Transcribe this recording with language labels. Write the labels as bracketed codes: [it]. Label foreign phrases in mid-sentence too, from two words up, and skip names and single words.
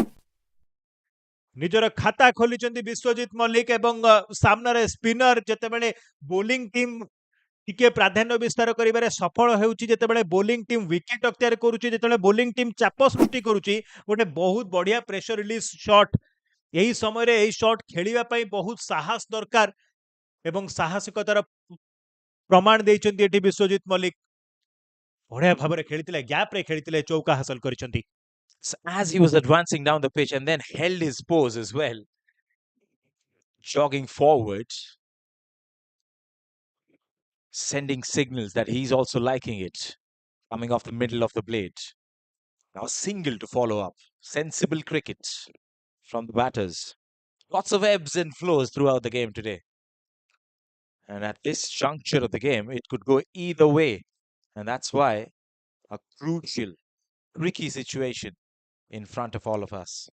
[or] ନିଜର ଖାତା ଖୋଲିଛନ୍ତି ବିଶ୍ୱଜିତ ମଲ୍ଲିକ ଏବଂ ସାମ୍ନାରେ ସ୍ପିନର ଯେତେବେଳେ [en] bowling team [or] ଟିକେ ପ୍ରାଧାନ୍ୟ ବିସ୍ତାର କରିବାରେ ସଫଳ ହେଉଛି ଯେତେବେଳେ [en] bowling team [or] ୱିକେଟ ଅକ୍ତିଆର କରୁଛି ଯେତେବେଳେ [en] bowling team [or] ଚାପ ସୃଷ୍ଟି କରୁଛି ଗୋଟେ ବହୁତ ବଢିଆ [en] pressure release shot [or] ଏହି ସମୟରେ ଏହି ଶଟ୍ ଖେଳିବା ପାଇଁ ବହୁତ ସାହସ ଦରକାର ଏବଂ ସାହସିକତାର ପ୍ରମାଣ ଦେଇଛନ୍ତି ଏଠି ବିଶ୍ୱଜିତ ମଲ୍ଲିକ ବଢିଆ ଭାବରେ ଖେଳିଥିଲେ ଗ୍ୟାପରେ ଖେଳିଥିଲେ ଚୌକା ହାସଲ କରିଛନ୍ତି [en] So as he was advancing down the pitch and then held his pose as well, jogging forward, sending signals that he's also liking it, coming off the middle of the blade. Now a single to follow up. Sensible cricket from the batters. Lots of ebbs and flows throughout the game today. And at this juncture of the game, it could go either way. And that's why a crucial, tricky situation in front of all of us.